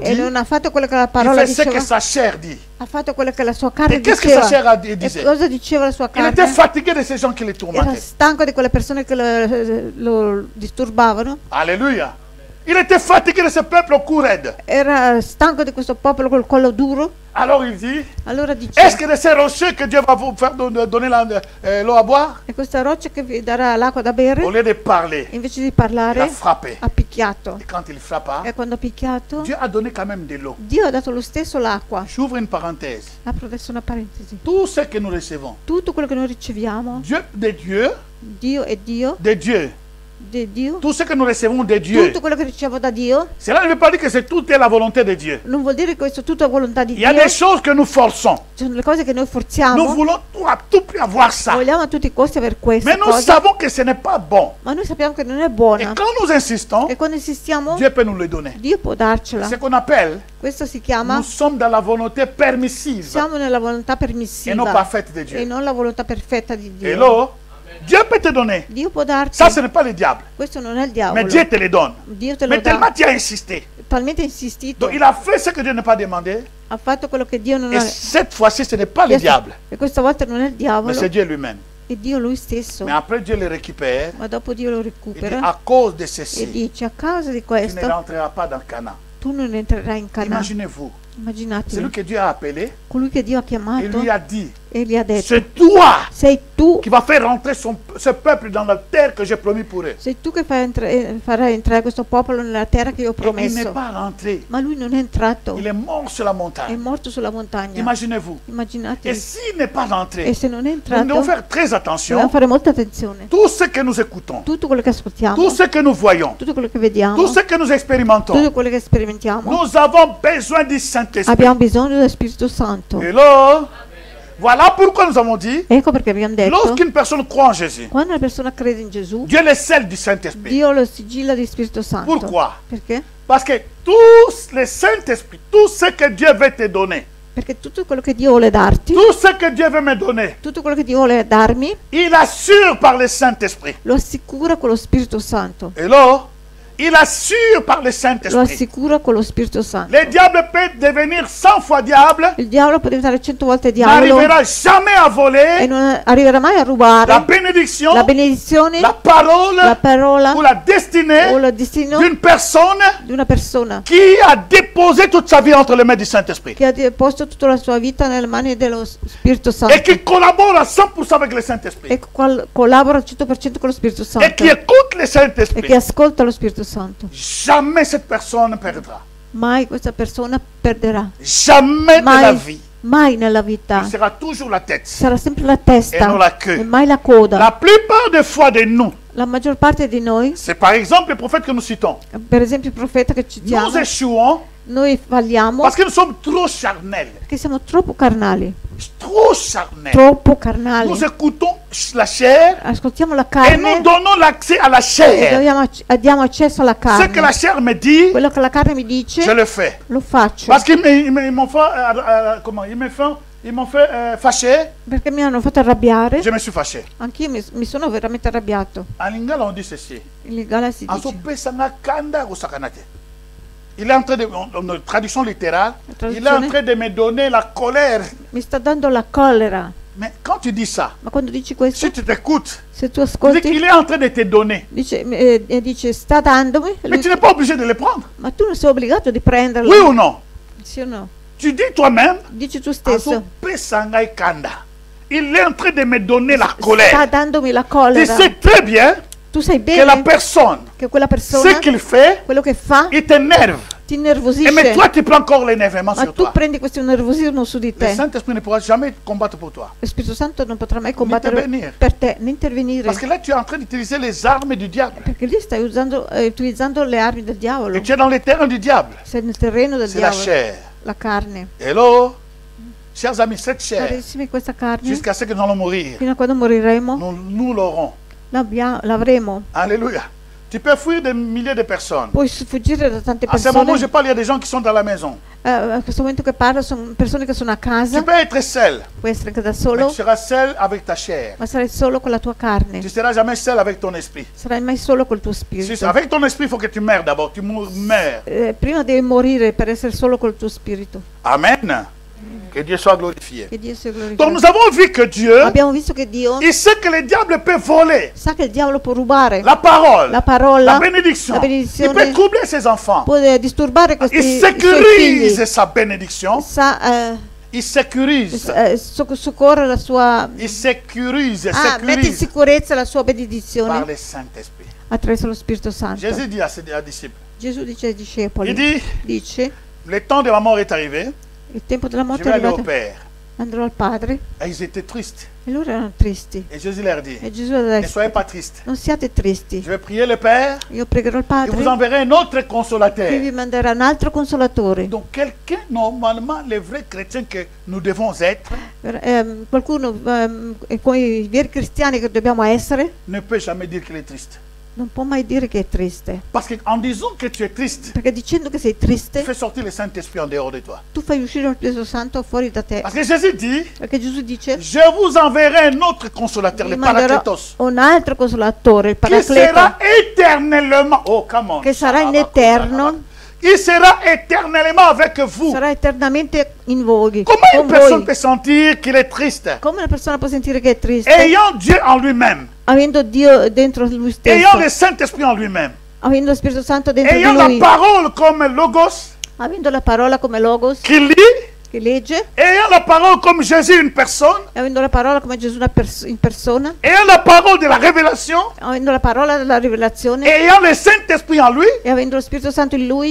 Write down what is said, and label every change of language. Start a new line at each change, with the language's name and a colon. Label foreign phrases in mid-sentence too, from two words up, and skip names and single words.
Italian: e
French: dit,
Italian: non ha fatto quello che la
French: il
Italian: parola
French: fait ce que
Italian: diceva,
French: sa chair dit.
Italian: ha fatto quello che la sua carne
French: Et qu'est-ce que sa chair
Italian: diceva. a E
French: disait?
Italian: cosa diceva la sua
French: Il était
Italian: carne?
French: fatigué de ces gens qui le
Italian: Era
French: tourmentaient.
Italian: stanco di quelle persone che lo disturbavano,
French: Alléluia. Il était fatigué de ce peuple au cou raide.
Italian: era stanco di questo popolo col collo duro.
French: Alors il dit,
Italian: Allora dice,
French: est-ce que de ces rochers que Dieu va vous faire donner l'eau à boire?
Italian: è questa roccia che vi darà l'acqua da bere?
French: Au lieu de parler,
Italian: Invece di
French: il a
Italian: parlare,
French: frappé.
Italian: ha picchiato.
French: Et quand il frappa,
Italian: E quando ha picchiato,
French: Dieu a donné quand même de l'eau.
Italian: Dio ha dato lo stesso l'acqua.
French: J'ouvre une parenthèse.
Italian: Apro adesso una parentesi.
French: Tout ce que nous recevons,
Italian: Tutto quello che noi riceviamo,
French: Dieu de Dieu,
Italian: Dio è Dio,
French: de Dieu,
Italian: di Dio,
French: tout ce que nous recevons de Dieu,
Italian: tutto quello che ricevo da Dio,
French: cela ne veut pas dire que c'est tout est la volonté de Dieu.
Italian: non vuol dire che questo tutto è volontà di
French: Il y a
Italian: Dio.
French: des choses que nous forçons.
Italian: Ci sono le cose che noi
French: Nous
Italian: forziamo,
French: voulons à tout prix avoir ça.
Italian: vogliamo a tutti i costi avere queste
French: Mais nous
Italian: cose,
French: savons que ce n'est pas bon.
Italian: ma noi sappiamo che non è
French: Et
Italian: buona.
French: quand nous insistons,
Italian: E quando insistiamo,
French: Dieu peut nous le donner.
Italian: Dio può darcela.
French: Ce qu'on appelle,
Italian: Questo si chiama,
French: nous sommes dans la volonté permissive
Italian: siamo nella volontà
French: et non
Italian: permissiva
French: parfaite de
Italian: e
French: Dieu.
Italian: non la volontà perfetta di Dio.
French: Hello? Dieu peut te donner.
Italian: Dio può darti,
French: Ça, ce n'est pas le diable.
Italian: questo non è il
French: Mais
Italian: diavolo.
French: Dieu te le donne.
Italian: Dio te lo
French: Mais tellement
Italian: dà,
French: tu as insisté.
Italian: talmente insistito,
French: Donc il a fait ce que Dieu n'a pas demandé.
Italian: ha fatto quello che Dio non
French: Et
Italian: ha
French: cette fois-ci, ce n'est pas le diable,
Italian: e questa volta non è il
French: mais
Italian: diavolo,
French: c'est Dieu lui-même.
Italian: è Dio lui stesso.
French: Mais après, Dieu le récupère.
Italian: Ma dopo Dio lo
French: Il dit,
Italian: recupera
French: à cause de
Italian: e
French: ceci,
Italian: dice, a causa di
French: tu ne
Italian: questo
French: rentreras pas dans Canaan.
Italian: tu non entrerai in Canaan.
French: Imaginez-vous, celui
Italian: Immaginatevi,
French: que Dieu a appelé
Italian: colui che Dio ha
French: et
Italian: chiamato
French: lui a dit,
Italian: e gli ha detto,
French: c'est toi
Italian: sei tu,
French: qui vas faire rentrer ce peuple dans la terre que j'ai promis pour eux.
Italian: sei tu che farai entrare questo popolo nella terra che io ho
French: Et il n'est
Italian: promesso.
French: pas rentré.
Italian: Ma lui non è entrato,
French: Il est mort sur la
Italian: è
French: montagne.
Italian: morto sulla montagna.
French: Imaginez-vous. Et
Italian: Immaginatevi.
French: s'il n'est pas rentré,
Italian: E se non è
French: nous devons
Italian: entrato,
French: faire très
Italian: dobbiamo
French: attention.
Italian: fare molta attenzione.
French: Tout ce que nous écoutons,
Italian: Tutto quello che ascoltiamo,
French: tout ce que nous voyons,
Italian: tutto quello che vediamo,
French: tout ce que nous expérimentons,
Italian: tutto quello che sperimentiamo,
French: nous avons besoin du Saint-Esprit.
Italian: abbiamo bisogno dello Spirito Santo.
French: Hello? Voilà pourquoi nous avons dit,
Italian: Ecco perché abbiamo detto,
French: lorsqu'une personne croit en Jésus,
Italian: quando una persona crede in Gesù,
French: Dieu le scelle du Saint-Esprit.
Italian: Dio lo sigilla di Spirito Santo.
French: Pourquoi?
Italian: Perché?
French: Parce que tout le Saint-Esprit, tout ce que Dieu veut te donner,
Italian: Perché tutto quello che Dio vuole darti,
French: tout ce que Dieu veut me donner,
Italian: tutto quello che Dio vuole darmi,
French: il assure par le Saint-Esprit.
Italian: lo assicura con lo Spirito Santo.
French: Hello? Il assure par le
Italian: Lo
French: Saint-Esprit.
Italian: assicura con lo Spirito Santo.
French: Le diable peut devenir 100 fois diable,
Italian: Il diavolo può diventare 100 volte diavolo
French: n'arrivera jamais à
Italian: e
French: voler
Italian: non arriverà mai a
French: la
Italian: rubare
French: bénédiction,
Italian: la benedizione,
French: la parole
Italian: la parola
French: ou la destinée
Italian: o il destino
French: d'une personne
Italian: di una persona
French: qui a déposé toute sa vie entre les mains du Saint-Esprit
Italian: che ha posto tutta la sua vita nelle mani dello Spirito
French: et
Italian: Santo
French: qui collabore à 100% avec le Saint-Esprit
Italian: e collabora al 100% con lo Spirito
French: et
Italian: Santo
French: qui écoute le
Italian: e che
French: Saint-Esprit.
Italian: ascolta lo Spirito Santo.
French: Jamais cette personne ne perdra.
Italian: Mai questa persona perderà,
French: Jamais de la
Italian: mai,
French: vie.
Italian: mai nella vita.
French: Il sera toujours la tête.
Italian: Sarà sempre la E testa
French: non la queue.
Italian: e mai la coda.
French: La plupart des fois de nous,
Italian: La maggior parte di noi,
French: c'est par exemple le prophète que nous citons.
Italian: per esempio il profeta che citiamo,
French: Nous échouons
Italian: noi falliamo
French: Parce que nous sommes trop charnels.
Italian: perché siamo troppo carnali,
French: Trop charnels.
Italian: troppo carnali.
French: Nous écoutons la chair
Italian: Ascoltiamo la
French: et
Italian: carne
French: nous donnons l'accès à la
Italian: e
French: chair.
Italian: diamo accesso alla
French: Ce que la
Italian: carne.
French: chair me dit,
Italian: Quello che la carne mi
French: je
Italian: dice,
French: le fais.
Italian: lo faccio.
French: Parce qu'ils m'ont fait, comment, ils m'ont fait fâcher,
Italian: Perché mi hanno fatto arrabbiare.
French: je me suis fâché.
Italian: Anch'io mi sono veramente arrabbiato.
French: En lingala, on dit ceci.
Italian: In Lingala si
French: En
Italian: dice,
Lingala: sopesanga kanda
French: ou sakanate. Il est en train de, en traduction littérale, il est en
Italian: traduzione?
French: train de me donner la colère.
Italian: mi sta dando la collera.
French: Mais quand tu dis ça,
Italian: Ma quando dici questo,
French: si tu t'écoutes,
Italian: se tu
French: il dit
Italian: ascolti,
French: qu'il est en train de te donner.
Italian: dice sta dandomi,
French: Mais tu n'es pas obligé de les prendre.
Italian: ma tu non sei obbligato di prenderlo.
French: Oui ou non?
Italian: Sì o no?
French: Tu dis toi-même,
Italian: Dici tu stesso,
Lingala: Asopesanga kanda.
French: Il est en train de me donner la
Italian: sta
French: colère.
Italian: dandomi la
French: Tu
Italian: collera.
French: sais très bien
Italian: Tu sai
French: que la
Italian: bene
French: personne,
Italian: che quella
French: ce
Italian: persona,
French: qu'il fait,
Italian: quello che fa,
French: il t'énerve.
Italian: ti
French: Et mais
Italian: innervosisce.
French: toi, tu prends encore l'énervement
Italian: Ma
French: sur
Italian: tu
French: toi.
Italian: prendi questo nervosismo su di
French: Le
Italian: te.
French: Saint-Esprit ne pourra jamais combattre pour toi.
Italian: Lo Spirito Santo non potrà mai combattere intervenire. per te, né intervenire.
French: Parce que là, tu es en train d'utiliser les armes du diable.
Italian: Perché lì stai utilizzando le armi del diavolo.
French: Et tu es dans les terrains du diable.
Italian: Sei nel terreno del
French: C'est la
Italian: diavolo.
French: chair.
Italian: La carne.
French: Hello? Chers amis, cette chair,
Italian: Carissimi, questa carne,
French: jusqu'à ce que nous allons mourir,
Italian: fino a quando moriremo,
French: nous l'aurons.
Italian: l'avremo.
French: Alléluia. Tu peux fuir des milliers de personnes.
Italian: Puoi fuggire da tante
French: À ce moment où je
Italian: persone.
French: parle, il y a des gens qui sont dans la maison.
Italian: A questo momento che parlo sono persone che sono a casa.
French: Tu peux être seul,
Italian: Puoi essere anche da
French: mais
Italian: solo,
French: tu seras seul avec ta chair.
Italian: ma sarai solo con la tua carne.
French: Tu ne seras jamais seul avec ton esprit.
Italian: Sarai mai solo col tuo
French: Si,
Italian: spirito.
French: avec ton esprit, il faut que tu meurs d'abord. Tu meurs.
Italian: Prima devi morire per essere solo col tuo spirito.
French: Amen. Que Dieu soit glorifié.
Italian: Che Dio sia
French: Donc
Italian: glorificato.
French: nous avons vu que Dieu,
Italian: Abbiamo visto che Dio
French: il sait que le diable peut voler
Italian: sa che il diavolo può rubare
French: la parole,
Italian: la parola,
French: la bénédiction.
Italian: la
French: Il
Italian: benedizione,
French: peut troubler ses enfants.
Italian: può disturbare
French: Il
Italian: i suoi
French: sécurise
Italian: figli.
French: sa bénédiction. Il sécurise.
Italian: Soccorre la sua...
French: Il sécurise.
Italian: mette in
French: Sécurise
Italian: sicurezza la sua
French: par
Italian: benedizione
French: le Saint-Esprit.
Italian: attraverso lo Spirito Santo.
French: Jésus dit à ses disciples,
Italian: Gesù dice ai
French: il
Italian: discepoli,
French: dit,
Italian: dice,
French: le temps de ma mort est arrivé,
Italian: il tempo della
French: je
Italian: morte
French: vais
Italian: è
French: aller au
Italian: arrivato,
French: Père.
Italian: andrò al Padre.
French: Et ils étaient tristes.
Italian: E loro erano tristi.
French: Et Jésus leur dit,
Italian: E Gesù ha
French: ne
Italian: detto,
French: soyez pas tristes.
Italian: non siate tristi,
French: Je vais prier le Père,
Italian: io pregherò il
French: et vous
Italian: Padre
French: enverrez un autre
Italian: e vi
French: consolateur.
Italian: manderà un altro consolatore.
French: Donc quelqu'un, normalement, les vrais chrétiens que nous devons être,
Italian: Qualcuno, i veri cristiani che dobbiamo essere,
French: ne peut jamais dire qu'il est triste.
Italian: non può mai dire che è triste.
French: Parce qu'en disant que tu es triste,
Italian: Perché dicendo che sei
French: tu
Italian: triste,
French: fais sortir le Saint-Esprit en dehors de toi.
Italian: tu fai uscire lo Spirito Santo fuori da te.
French: Parce que Jésus dit,
Italian: Perché Gesù dice,
French: je vous enverrai un autre consolateur,
Italian: vi
French: le
Italian: manderò
French: Paracletos,
Italian: un altro consolatore, il
French: qui
Italian: Paracleto,
French: sera éternellement,
English: oh come on,
Italian: che sarà in eterno,
French: il sera éternellement avec vous.
Italian: sarà eternamente in voi.
French: Comment
Italian: Con
French: une personne
Italian: voi.
French: peut sentir qu'il est triste?
Italian: Come una persona può sentire che è triste?
French: Ayant Dieu en lui-même,
Italian: Avendo Dio dentro lui stesso,
French: ayant le Saint-Esprit en lui-même,
Italian: avendo lo Spirito Santo dentro di
French: ayant la
Italian: lui,
French: parole comme logos
Italian: avendo la parola come logos,
French: qui lit,
Italian: che legge,
French: ayant la parole comme Jésus une personne,
Italian: e avendo la parola come Gesù in persona,
French: ayant la parole de la révélation,
Italian: avendo la parola della rivelazione
French: ayant le Saint-Esprit en lui,
Italian: e avendo lo Spirito Santo in lui,